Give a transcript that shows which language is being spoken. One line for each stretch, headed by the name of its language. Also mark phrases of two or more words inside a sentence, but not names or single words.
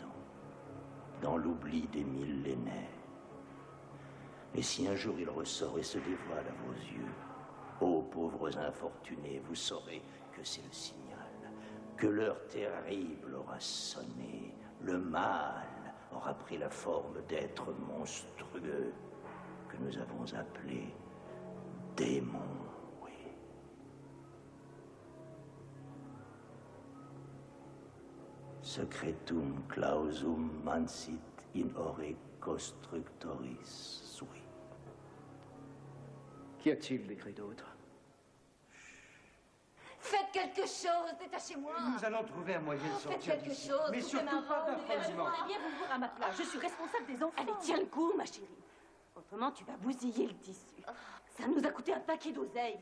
French: Dans l'oubli des millénaires. Et si un jour il ressort et se dévoile à vos yeux, ô pauvres infortunés, vous saurez que c'est le signal, que l'heure terrible aura sonné, le mal aura pris la forme d'êtres monstrueux que nous avons appelés démons.
Latin: Secretum clausum mansit in ore constructoris sui.
French: Qu'y a-t-il d'écrit d'autre? Faites quelque chose, détachez-moi. Nous allons trouver un moyen de sortir Faites quelque d'ici. chose, Mais coupez surtout ma pas robe, d'affrontement. Allez bien vous voir à ma place. Je suis responsable des enfants. Allez, tiens le coup, ma chérie. Autrement, tu vas bousiller le tissu. Ça nous a coûté un paquet d'oseille.